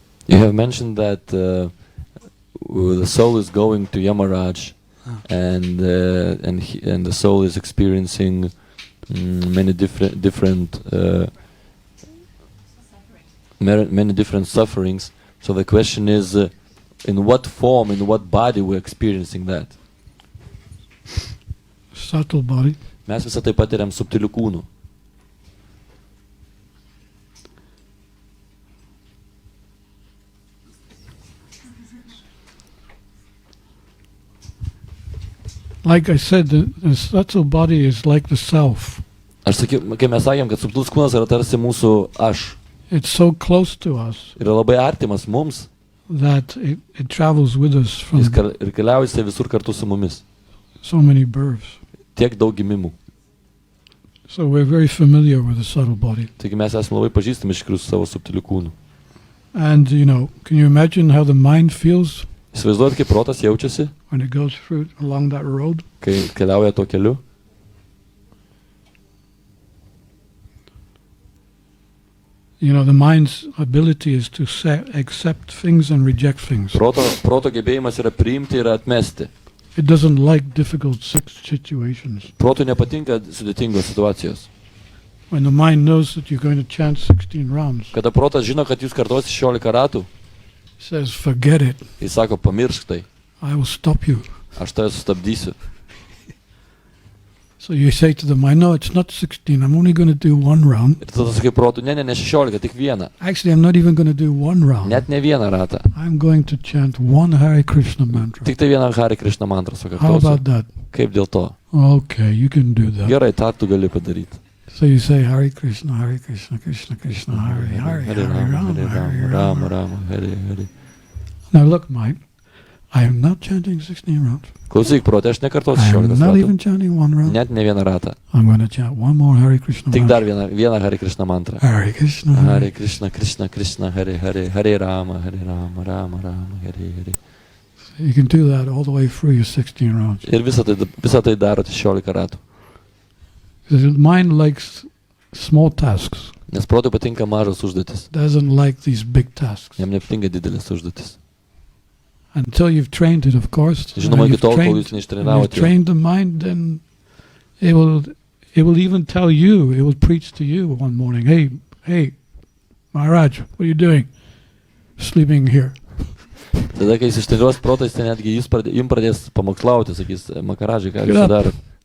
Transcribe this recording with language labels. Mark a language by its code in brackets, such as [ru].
[en] You have mentioned that the soul is going to Yamaraj, and the soul is experiencing many different sufferings. So the question is, in what form, in what body we're experiencing that? Subtle body. [lt] Mes visą tai patiriam subtilių kūnų. [en] Like I said, the subtle body is like the self. [lt] Aš sakiau, kai mes sakėm, kad subtilus kūnas yra tarsi mūsų aš. [en] It's so close to us [lt] Yra labai artimas mums. [en] that it travels with us from [lt] Jis ir keliauja visur kartu su mumis. [en] so many births. [lt] Tiek daug gimimų. [en] So we're very familiar with the subtle body. [lt] Taigi mes esame labai pažįstami iš tikrųjų su savo subtiliu kūnu. [en] And, can you imagine how the mind feels [lt] Įsivaizduojat, kaip protas jaučiasi, [en] when it goes through along that road? [lt] kai keliauja tuo keliu? [en] The mind's ability is to accept things and reject things. [lt] Proto gebėjimas yra priimti ir atmesti. [en] It doesn't like difficult situations. [lt] Protui nepatinka sudėtingos situacijos. [en] When the mind knows that you're going to chant 16 rounds, [lt] Kada protas žino, kad jūs kartuosi 16 ratų, [en] it says, forget it. [lt] jis sako, pamiršk tai, [en] I will stop you. [lt] aš tave sustabdysiu. [en] So you say to the mind, no, it's not 16. I'm only going to do one round. [lt] Ir tada sakai protu, ne 16, tik vieną. [en] Actually, I'm not even going to do one round. [lt] Net ne vieną ratą. [en] I'm going to chant one Hare Krishna mantra. [lt] Tik tai vieną Hare Krishna mantrą [en] How [lt] sukartosiu. [en] about that? [lt] Kaip dėl to? [en] Okay, you can do that. [lt] Gerai, tą tu gali padaryti. [en] So you say [sa] Hare Krishna, Krishna Krishna, Hare Hare, Hare Rama, Hare Rama. Rama, Hare Hare. [en] Now look, mind, I am not chanting 16 rounds. [lt] Klausyk, protė, aš nekartosiu [en] I am [lt] 16 [en] not [lt] ratų. [en] even chanting one round. [lt] Net ne vieną ratą. [en] I'm going to chant one more Hare Krishna [lt] Tik [en] mantra. [lt] dar vieną Hare Krishna mantrą. [sa] Hare Krishna, Hare Krishna, Krishna Krishna, Hare Hare, Hare Rama, Hare Rama, Rama Rama, Hare Hare. [en] You can do that all the way through your 16 rounds. [lt] Ir visą tai daro 16 ratų. [en] The mind likes small tasks. [lt] Nes protui patinka mažas užduotis. [en] Doesn't like these big tasks. [lt] Jam nepatinka didelis užduotis. [en] Until you've trained it, of course. [lt] Žinoma, iki tol, kol jūs neištrenavote. [en] You've trained the mind, then it will even tell you, it will preach to you one morning, hey, Maharaj, what are you doing? Sleeping here. [lt] Tada, kai jis ištreniruos protais, tai netgi jums pradės pamokslauti, sakys, Maharažai, ką jūs darot?